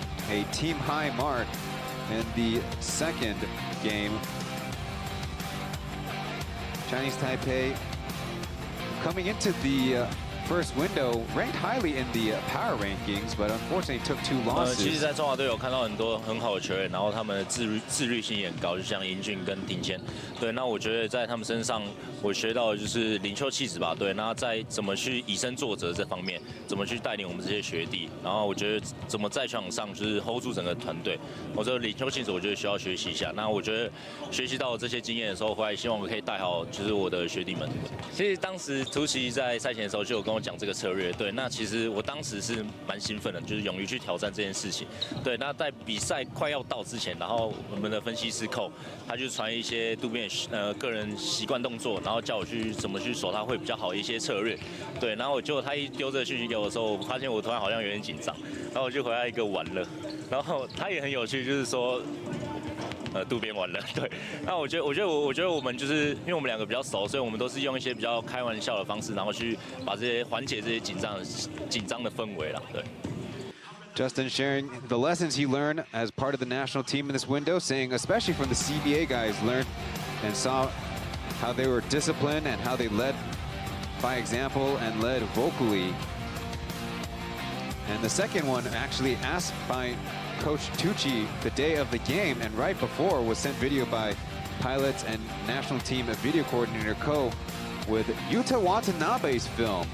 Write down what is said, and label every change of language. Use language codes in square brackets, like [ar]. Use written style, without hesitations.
[en] A team high mark in the second game. Chinese Taipei coming into the first window ranked highly in the power rankings, but unfortunately took 2 losses. [zh] 其实，在中华队有看到很多很好的球员，然后他们的自律性也很高，就像英俊跟丁谦。对，那我觉得在他们身上，我学到的就是领袖气质吧。对，那在怎么去以身作则这方面，怎么去带领我们这些学弟，然后我觉得怎么在球场上就是 hold 住整个团队。我这个领袖气质，我觉得需要学习一下。那我觉得学习到这些经验的时候，回来希望我可以带好就是我的学弟们。其实当时图奇在赛前的时候就有跟我讲这个策略。对，那其实我当时是蛮兴奋的，就是勇于去挑战这件事情。对，那在比赛快要到之前，然后我们的分析师寇他就传一些渡边个人习惯动作，然后叫我去怎么去守他会比较好的一些策略。对，然后结果他一丢这个讯息给我的时候，我发现我突然好像有点紧张，然后我就回来一个完了。然后他也很有趣，就是说。渡边完了，对。那我觉得我们就是因为我们两个比较熟，所以我们都是用一些比较开玩笑的方式，然后去把这些缓解这些紧张的氛围啦，对。 [en] Justin sharing the lessons he learned as part of the national team in this window, saying especially from the CBA guys learned and saw how they were disciplined and how they led by example and led vocally. And the second one actually asked by Coach Tucci the day of the game, and right before was sent video by pilots and national team video coordinator Ko with Yuta Watanabe's film.